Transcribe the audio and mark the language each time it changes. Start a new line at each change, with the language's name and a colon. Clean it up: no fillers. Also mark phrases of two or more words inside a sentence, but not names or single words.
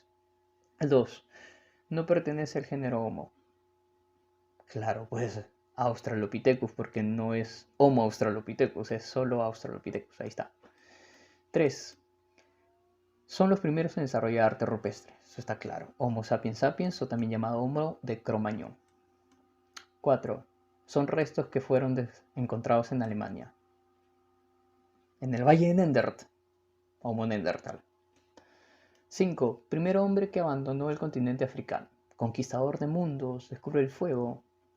Spanish: 2. No pertenece al género Homo. Claro, pues Australopithecus, porque no es Homo Australopithecus, es solo Australopithecus, ahí está. 3. Son los primeros en desarrollar arte rupestre, eso está claro. Homo sapiens sapiens, o también llamado Homo de Cro-Magnon. 4. Son restos que fueron encontrados en Alemania. En el Valle de Neandertal, Homo neandertal. 5. Primer hombre que abandonó el continente africano. Conquistador de mundos, descubre el fuego.